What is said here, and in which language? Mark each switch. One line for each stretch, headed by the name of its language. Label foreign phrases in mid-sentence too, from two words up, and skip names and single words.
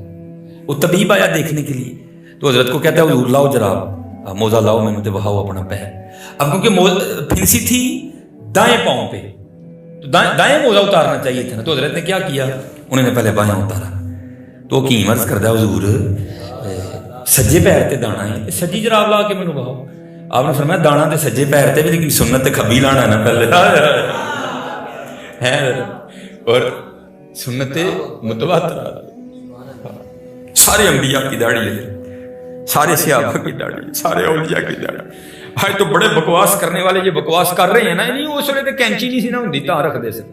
Urdu: وہ طبیب آیا دیکھنے کے لیے, تو حضرت کو کہتا ہے حضور لاؤ جراب موزہ لاؤ, میں نے بہاؤ اپنا پیر. اب کیونکہ پھنسی تھی دائیں پاؤں پہ تو دائیں موزہ اتارنا چاہیے تھا نا, تو حضرت نے کیا کیا, انہوں نے پہلے بائیں اتارا.
Punjabi: تو کی عرض کردا حضور سجے پیر تے دانا ہے, سجی جراب لا کے مینوں بہاؤ. آپ نے فرمایا دانا تے سجے پیر تے بھی, لیکن سنت تے کھبی لانا نا پہلے ہے.
Urdu: اور سنت متواتر, سارے انبیاء کی داڑھی ہے, سارے صحابہ کی داڑھی, سارے اولیاء کی داڑھی. آج تو بڑے بکواس کرنے والے یہ بکواس کر رہے ہیں نا,
Punjabi: نہیں اس وقت کینچی نہیں سی نہ ہوندی تا رکھ دے سے.